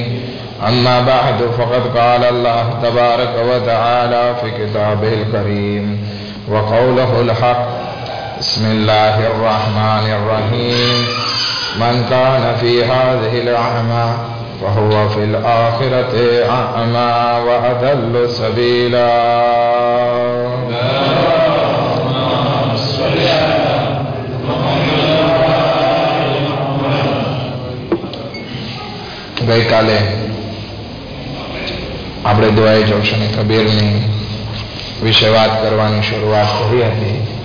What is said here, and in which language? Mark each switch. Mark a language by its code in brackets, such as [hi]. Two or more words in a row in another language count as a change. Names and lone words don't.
[ar] أما بعد، فقد قال الله تبارك وتعالى في كتابه الكريم وقوله الحق: بسم الله الرحمن الرحيم. من كان في هذه الأعمى فهو في الآخرة أعمى وأضل سبيلا. [gu] ગઈ કાલે આપણે દુઆએ જૌશન કબીરની વિશે વાત કરવાની શરૂઆત કરી હતી